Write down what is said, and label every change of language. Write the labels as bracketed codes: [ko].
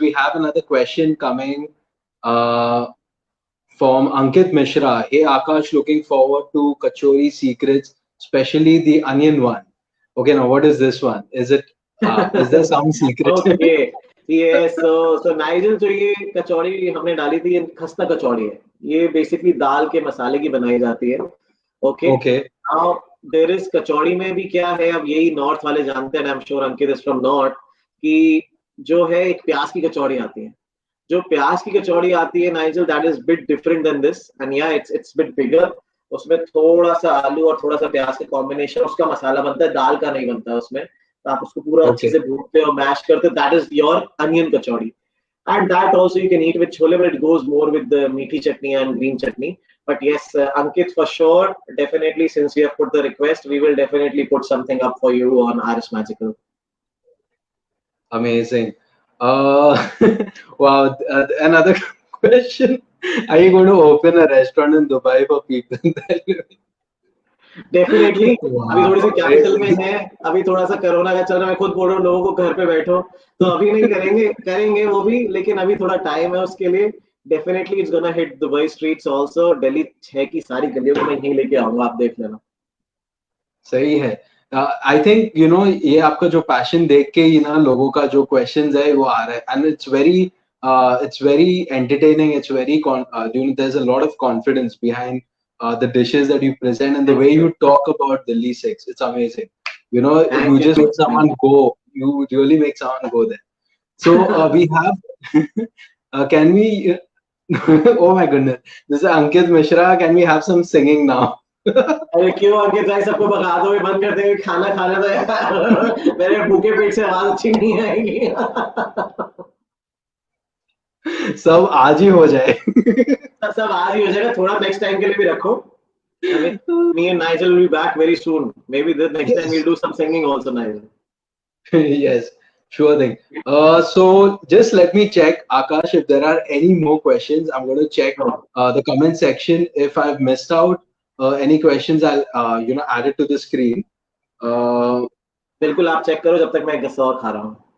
[en] We have another question coming from Ankit Mishra. Hey Akash, looking forward to Kachori Secrets, especially the onion one. Okay, now what is this one? Is there some secret? Okay. Yes, so Nigel, [hi] जो ये कचौड़ी हमने डाली थी, ये खस्ता कचौड़ी है. ये basically दाल के मसाले की बनाई जाती है. [en] Okay. Now there is [hi] कचौड़ी में भी क्या है, अब यही नॉर्थ वाले जानते हैं, [en] I am sure Ankit is from north, [hi] कि जो है एक प्याज की कचौड़ी आती है. जो प्याज की कचौड़ी आती है Nigel, [en] That is bit different than this, and yeah it's bit bigger. [hi] उसमें थोड़ा सा आलू और थोड़ा सा प्याज का कॉम्बिनेशन, उसका मसाला बनता है, दाल का नहीं बनता है उसमें. तो आप उसको पूरा अच्छे से भूनते हो, मैश करते हो, [en] That is your onion kachori. And that also you can eat with chole, but it goes more with the meaty chutney and green chutney. But yes, Ankit, for sure, definitely, since you have put the request, we will definitely put something up for you on RS Magical. Amazing. Wow. Another question. Are you going to open a restaurant in Dubai for people? Definitely. [hi] अभी थोड़ी सी capital में है, अभी थोड़ा सा corona का चल रहा है, मैं खुद बोल रहा हूँ लोगों को घर पे बैठो, तो अभी नहीं करेंगे वो भी, लेकिन अभी थोड़ा टाइम है उसके लिए. [en] Definitely it's gonna hit Dubai streets also. [hi] Delhi 6 की सारी गलियों को मैं यहीं लेके आऊंगा, आप देख लेना. सही है. [en] I think [hi] ये आपका जो पैशन देख के ही ना लोगों का जो क्वेश्चंस है वो आ रहा है, [en] And it's very entertaining. It's very there is a lot of confidence behind the dishes that you present and the way you talk about Delhi 6. It's amazing. You just make someone go. You really make someone go there. So we have can we oh my goodness, this is Ankit Mishra. Can we have some singing now? [hi] अरे क्यों अंकित भाई, सबको भगा दो, बंद कर देंगे, खाना खाने दो यार. मेरे भूखे पेट से आवाज अच्छी नहीं आएगी. सब आज ही हो जाए. सब आज ही हो जाएगा, थोड़ा नेक्स्ट टाइम के लिए भी रखो. [en] Me and Nigel will be back very soon. Maybe the next time we'll do some singing also, Nigel. Yes, sure thing. So just let me check, Akash, if there are any more questions. I'm going to check the comment section. If I've missed out any questions, I'll add it to the screen. [hi] बिल्कुल आप check करो जब तक मैं गस्सा और खा रहा हूँ.